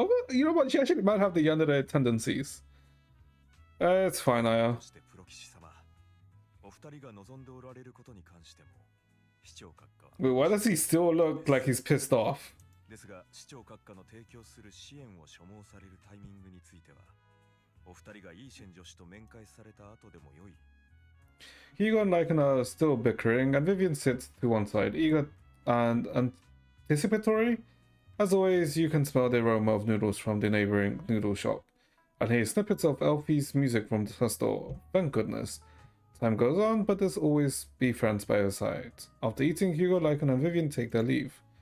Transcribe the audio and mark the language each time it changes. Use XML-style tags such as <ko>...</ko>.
<en>You know what? She actually might have the Yandere tendencies. It's fine, Aya.</en> <ja>そしてプロ騎士様、お二人が望んでおられることに関しても市長閣下は</ja> <en>Wait, why does he still look like he's pissed off?</en> <ja>ですが市長閣下の提供する支援を所望されるタイミングについてはお二人がイーシェン女子と面会された後でも良い。</ja> <en>Hugo and Lycan are still bickering, and Vivian sits to one side, eager and anticipatory. As always, you can smell the aroma of noodles from the neighboring noodle shop, and hear snippets of Elfie's music from the store. Thank goodness. Time goes on, but there's always be friends by her side. After eating, Hugo, Lycan, and Vivian take their leave.</en>